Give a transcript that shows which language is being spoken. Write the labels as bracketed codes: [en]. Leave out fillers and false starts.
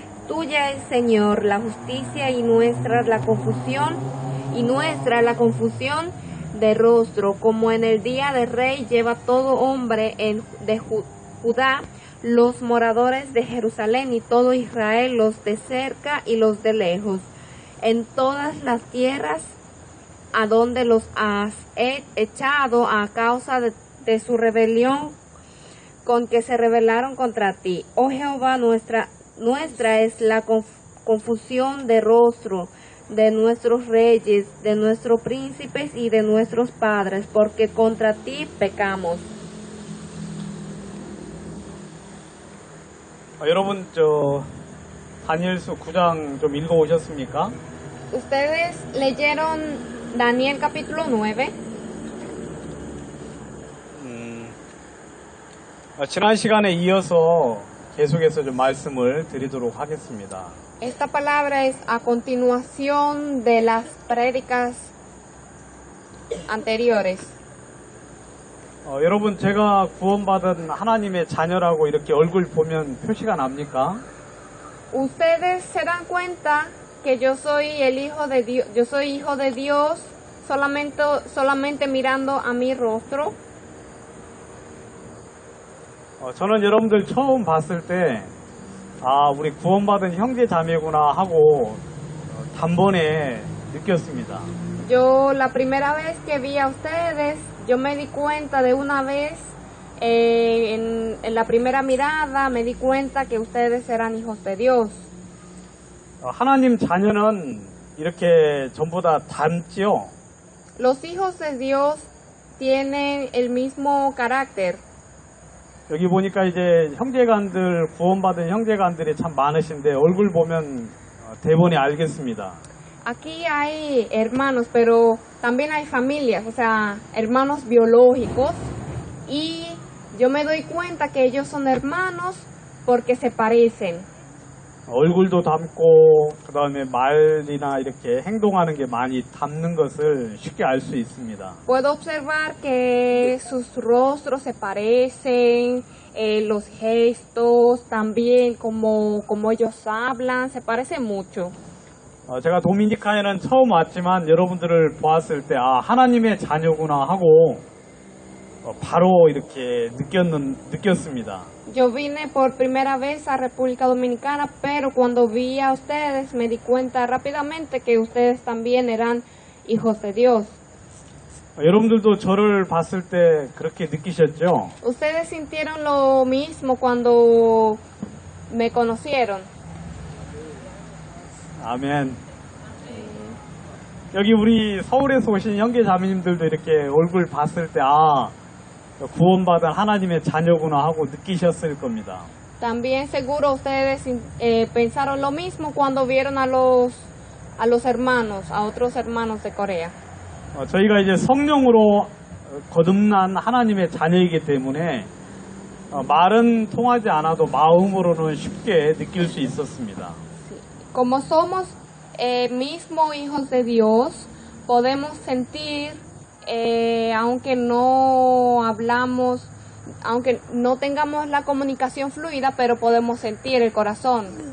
[es] Tuya es, Señor, la justicia y nuestra la confusión de rostro, como en el día del rey lleva todo hombre de Judá, los moradores de Jerusalén y todo Israel, los de cerca y los de lejos, en todas las tierras a donde los has echado a causa de su rebelión con que se rebelaron contra ti. Oh Jehová, nuestra es la confusión de rostro de nuestros reyes, de nuestros príncipes y de nuestros padres, porque contra ti pecamos. [ko] 여러분 다니엘서 9장 좀 읽어 오셨습니까? [es] ¿Ustedes leyeron Daniel capítulo 9? [ko] 지난 시간에 이어서 계속해서 좀 말씀을 드리도록 하겠습니다. [es] Esta palabra es a continuación de las prédicas anteriores. [ko] 여러분 제가 구원받은 하나님의 자녀라고 이렇게 얼굴 보면 표시가 납니까? [es] Ustedes se dan cuenta que yo soy el hijo de Dios, yo soy hijo de Dios solamente mirando a mi rostro. [ko] 저는 여러분들 처음 봤을 때 우리 구원받은 형제 자매구나 하고 단번에 느꼈습니다. [es] Yo la primera vez que vi a ustedes, yo me di cuenta de una vez, en la primera mirada me di cuenta que ustedes eran hijos de Dios. [ko] 하나님 자녀는 이렇게 전부 다 닮지요. [es] Los hijos de Dios tienen el mismo carácter. [ko] 여기 보니까 이제 형제간들 구원받은 형제간들이 참 많으신데 얼굴 보면 대본이 알겠습니다. [es] Aquí hay hermanos, pero también hay familias, o sea, hermanos biológicos, y yo me doy cuenta que ellos son hermanos porque se parecen. [ko] 얼굴도 닮고 그다음에 말이나 이렇게 행동하는 게 많이 닮는 것을 쉽게 알 수 있습니다. [es] Puedo observar que sus rostros se parecen, los gestos, también como ellos hablan, se parecen mucho. [ko] 제가 도미니카에는 처음 왔지만 여러분들을 보았을 때 하나님의 자녀구나 하고 바로 이렇게 느꼈습니다. [es] Yo vine por primera vez a República Dominicana, pero cuando vi a ustedes me di cuenta rápidamente que ustedes también eran hijos de Dios. [ko] 여러분들도 저를 봤을 때 그렇게 느끼셨죠? [es] Ustedes sintieron lo mismo cuando me conocieron. [ko] 아멘. 여기 우리 서울에서 오신 형제 자매님들도 이렇게 얼굴 봤을 때, 아, 구원받은 하나님의 자녀구나 하고 느끼셨을 겁니다. [es] También seguro ustedes pensaron lo mismo cuando vieron a los hermanos, a otros hermanos de Corea. [ko] 저희가 이제 성령으로 거듭난 하나님의 자녀이기 때문에 말은 통하지 않아도 마음으로는 쉽게 느낄 수 있었습니다. [es] Como somos mismos hijos de Dios, podemos sentir, aunque no hablamos, aunque no tengamos la comunicación fluida, pero podemos sentir el corazón.